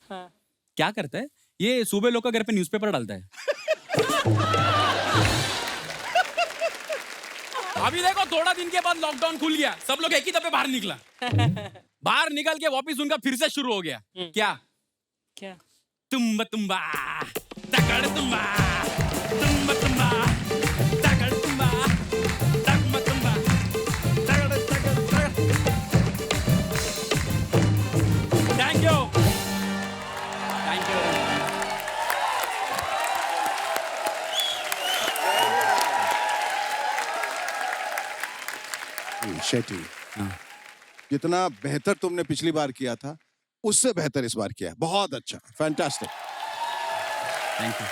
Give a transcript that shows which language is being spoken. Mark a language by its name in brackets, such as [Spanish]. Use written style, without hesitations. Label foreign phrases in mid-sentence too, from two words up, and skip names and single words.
[Hindi] क्या करता है? ये सुबह लोग का घर पे न्यूज़पेपर डालता है। अभी देखो थोड़ा दिन के बाद लॉकडाउन खुल गया, सब लोग एक ही दफे बाहर निकला। बाहर निकल के वापिस उनका फिर से शुरू हो गया। क्या क्या? तुम्बा तुम्बा तगड़ तुम्बा, तुम्बा तुम्बा तगड़ तुम्बा, तुम्बा तुम्बा तगड़ तगड़ तगड़। [English] thank you thank you. [Hindi] शेट्टी, जितना बेहतर तुमने पिछली बार किया था उससे बेहतर इस बार किया है। बहुत अच्छा, फैंटास्टिक। [English] thank you.